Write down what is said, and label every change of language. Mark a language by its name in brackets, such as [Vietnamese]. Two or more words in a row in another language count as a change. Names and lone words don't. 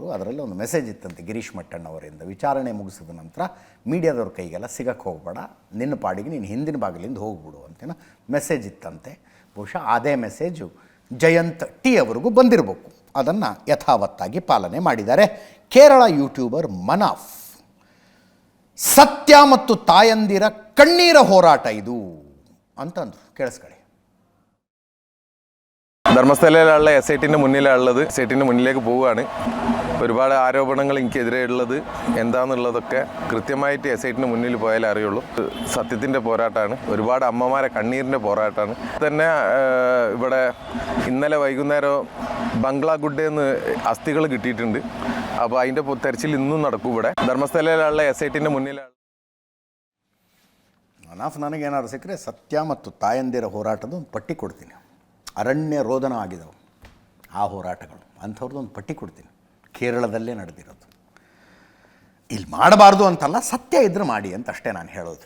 [Kannada] ಅದರಲ್ಲಿ ಒಂದು ಮೆಸೇಜ್ ಇತ್ತಂತೆ ಗಿರೀಶ್ ಮಟ್ಟಣ್ಣವರಿಂದ, ವಿಚಾರಣೆ ಮುಗಿಸಿದ ನಂತರ ಮೀಡಿಯಾದವ್ರ ಕೈಗೆಲ್ಲ ಸಿಗಕ್ಕೆ ಹೋಗಬೇಡ, ನಿನ್ನ ಪಾಡಿಗೆ ನೀನು ಹಿಂದಿನ ಬಾಗಿಲಿಂದ ಹೋಗ್ಬಿಡು ಅಂತೇನೋ ಮೆಸೇಜ್ ಇತ್ತಂತೆ. ಬಹುಶಃ ಅದೇ ಮೆಸೇಜು ಜಯಂತ್ T ಅವರಿಗೂ ಬಂದಿರಬೇಕು. ಅದನ್ನು ಯಥಾವತ್ತಾಗಿ ಪಾಲನೆ ಮಾಡಿದ್ದಾರೆ ಕೇರಳ ಯೂಟ್ಯೂಬರ್ ಮನಾಫ್. ಸತ್ಯ ಮತ್ತು ತಾಯಂದಿರ ಕಣ್ಣೀರ ಹೋರಾಟ ಇದು ಅಂತಂದ್ರು. [Malayalam] കേൾസ്കളി. ധർമ്മസ്ഥലയിലുള്ള SITന്റെ മുന്നിലുള്ളത്, SITന്റെ മുന്നിലേക്ക് പോവുകയാണ്. ഒരുപാട് ആരോപണങ്ങൾ എനിക്കെതിരെ ഉള്ളത് എന്താണെന്നുള്ളതൊക്കെ കൃത്യമായിട്ട് SITന്റെ മുന്നിൽ പോയാലേ അറിയുള്ളൂ. സത്യത്തിൻ്റെ പോരാട്ടമാണ്, ഒരുപാട് അമ്മമാരെ കണ്ണീരിൻ്റെ പോരാട്ടമാണ്. തന്നെ ഇവിടെ ഇന്നലെ വൈകുന്നേരം ബംഗ്ലാ ഗുഡേന്ന് അസ്ഥികൾ കിട്ടിയിട്ടുണ്ട്. അപ്പോൾ അതിൻ്റെ തെരച്ചിൽ ഇന്നും നടക്കും ഇവിടെ ധർമ്മസ്ഥലയിലുള്ള SITന്റെ മുന്നിലാണ്. [Kannada] ಮನಾಫ್, ನನಗೇನಾದ್ರು ಸಿಕ್ಕರೆ ಸತ್ಯ ಮತ್ತು ತಾಯಂದಿರ ಹೋರಾಟದ ಒಂದು ಪಟ್ಟಿ ಕೊಡ್ತೀನಿ. ಅರಣ್ಯ ರೋದನ ಆಗಿದವು ಆ ಹೋರಾಟಗಳು, ಅಂಥವ್ರದ್ದು ಒಂದು ಪಟ್ಟಿ ಕೊಡ್ತೀನಿ. ಕೇರಳದಲ್ಲೇ ನಡೆದಿರೋದು. ಇಲ್ಲಿ ಮಾಡಬಾರ್ದು ಅಂತಲ್ಲ, ಸತ್ಯ ಇದ್ರೆ ಮಾಡಿ ಅಂತ ಅಷ್ಟೇ ನಾನು ಹೇಳೋದು.